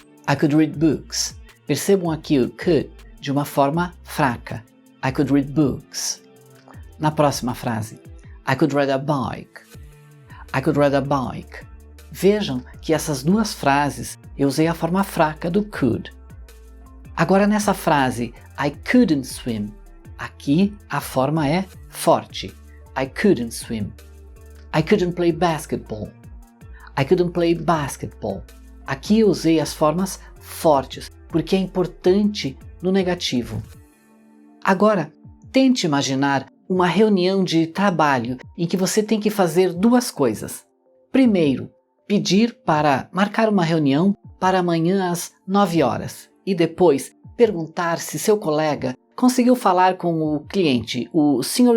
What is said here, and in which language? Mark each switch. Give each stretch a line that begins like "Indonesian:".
English: I could read books.
Portuguese: Percebam aqui o could de uma forma fraca.
English: I could read books.
Portuguese: Na próxima frase,
English: I could ride a bike. I could ride a bike.
Portuguese: Vejam que essas duas frases eu usei a forma fraca do could. Agora nessa frase,
English: I couldn't swim.
Portuguese: Aqui a forma é forte. I couldn't swim.
English: I couldn't play basketball. I couldn't play basketball.
Portuguese: Aqui eu usei as formas fortes, porque é importante no negativo. Agora, tente imaginar uma reunião de trabalho em que você tem que fazer duas coisas. Primeiro, pedir para marcar uma reunião para amanhã às 9 horas e depois perguntar se seu colega conseguiu falar com o cliente, o Sr.